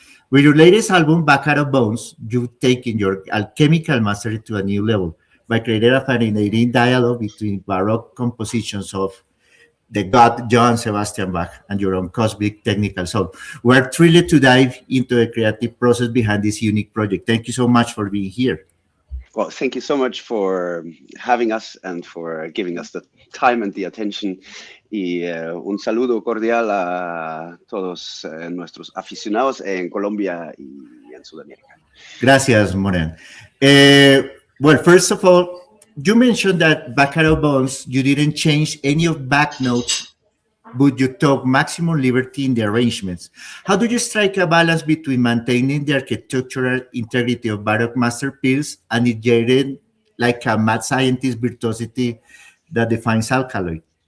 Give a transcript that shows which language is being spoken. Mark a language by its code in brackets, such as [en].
[en] With your latest album, Bach Out of Bounds, you've taken your alchemical mastery to a new level by creating a fascinating dialogue between Baroque compositions of the god Johann Sebastian Bach and your own cosmic technical soul. We're thrilled to dive into the creative process behind this unique project. Thank you so much for being here. Well, thank you so much for having us and for giving us the time and the attention. [es] Un saludo cordial a todos nuestros aficionados en Colombia y en Sudamérica. Gracias, Moren. [en] Well, first of all, you mentioned that Bach Out of Bounds, you didn't change any of back notes, but you took maximum liberty in the arrangements. How do you strike a balance between maintaining the architectural integrity of Baroque masterpiece and it like a mad scientist virtuosity that defines Alkaloid?